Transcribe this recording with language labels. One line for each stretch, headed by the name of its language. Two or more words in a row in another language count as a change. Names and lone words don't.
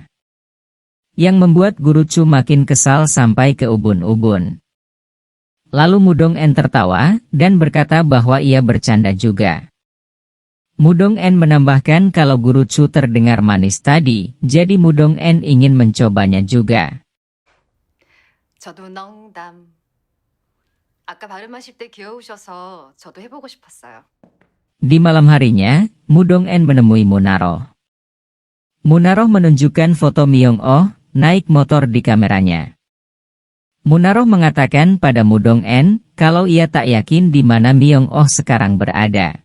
Indonesian: Yang membuat Guru Chu makin kesal sampai ke ubun-ubun. Lalu Mudong-en tertawa, dan berkata bahwa ia bercanda juga. Mudong-en menambahkan kalau Guru Chu terdengar manis tadi, jadi Mudong-en ingin mencobanya juga.
Korean: 저도 농담. 아까 발음하실 때 귀여우셔서 저도 해보고 싶었어요.
Indonesian: Di malam harinya, Mudong-en menemui Munaroh. Munaroh menunjukkan foto Myong-oh naik motor di kameranya. Munaroh mengatakan pada Mudong-en kalau ia tak yakin di mana Myong-oh sekarang berada.